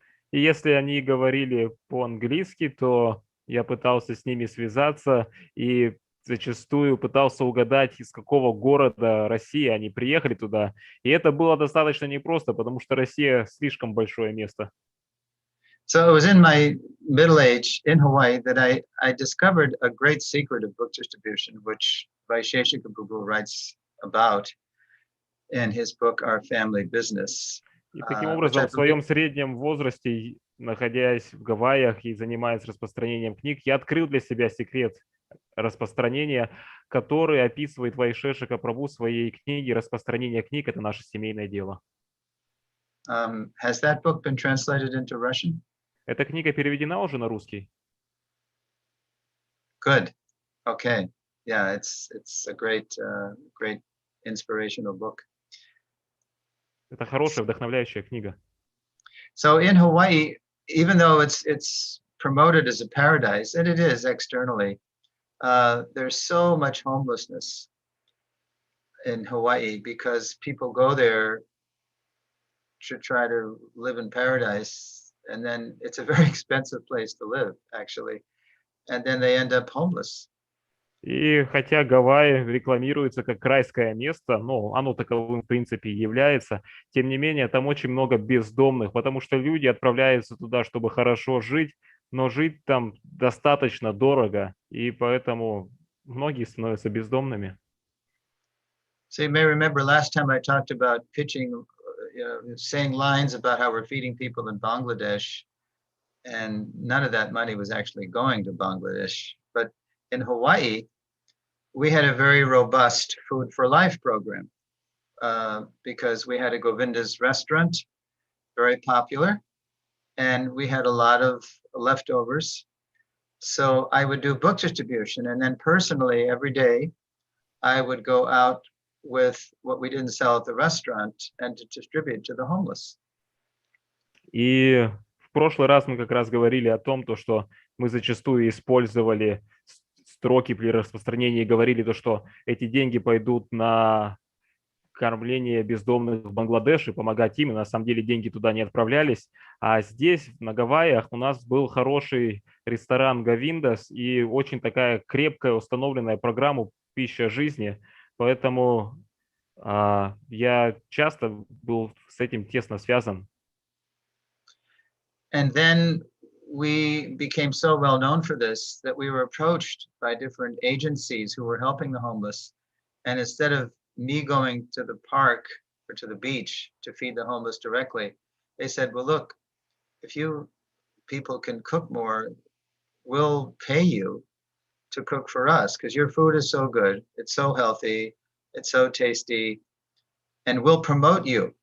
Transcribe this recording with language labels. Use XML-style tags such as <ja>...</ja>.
<ru>И если они говорили по-английски, то я пытался с ними связаться и зачастую пытался угадать, из какого города России они приехали туда. И это было достаточно непросто, потому что Россия слишком большое место.</ru> <en>So it was in my middle age in Hawaii that I discovered a great secret of book distribution, which Suрешвара Прабху writes about in his book, Our Family Business.</en> <ru>И таким образом, в своем среднем возрасте, находясь в Гавайях и занимаясь распространением книг, я открыл для себя секрет распространения, который описывает Сурешвара Прабху в своей книге «Распространение книг – это наше семейное дело».</ru> <en>Has that book been translated into Russian?</en> <ru>Эта книга переведена уже на русский?</ru> <en>Good. Okay. Yeah, it's a great inspirational book.</en> <ru>Это хорошая, вдохновляющая книга.</ru> <en>So in Hawaii, even though it's promoted as a paradise, and it is externally, there's so much homelessness in Hawaii because people go there to try to live in paradise, and then it's a very expensive place to live, actually, and then they end up homeless.</en> <ru>И хотя Гавайи рекламируется как райское место, ну, оно таковым в принципе и является, тем не менее там очень много бездомных, потому что люди отправляются туда, чтобы хорошо жить, но жить там достаточно дорого, и поэтому многие становятся бездомными.</ru> <en>So you may remember last time I talked about pitching, saying lines about how we're feeding people in Bangladesh, and none of that money was actually going to Bangladesh. But in Hawaii, we had a very robust Food for Life program because we had a Govinda's restaurant, very popular, and we had a lot of leftovers. So I would do book distribution, and then personally every day I would go out with what we didn't sell at the restaurant and to distribute to the homeless.</en> <ru>И в прошлый раз мы как раз говорили о том, что мы зачастую использовали строки при распространении и говорили, что эти деньги пойдут на кормление бездомных в Бангладеше, помогать им, и на самом деле деньги туда не отправлялись. А здесь, на Гавайях, у нас был хороший ресторан Говиндас и очень такая крепкая установленная программа «Пища жизни», поэтому я часто был с этим тесно связан.</ru> <en>And then we became so well known for this that we were approached by different agencies who were helping the homeless. And instead of me going to the park or to the beach to feed the homeless directly, they said, well, look, if you people can cook more, we'll pay you to cook for us because your food is so good, it's so healthy, it's so tasty, and we'll promote you.</en>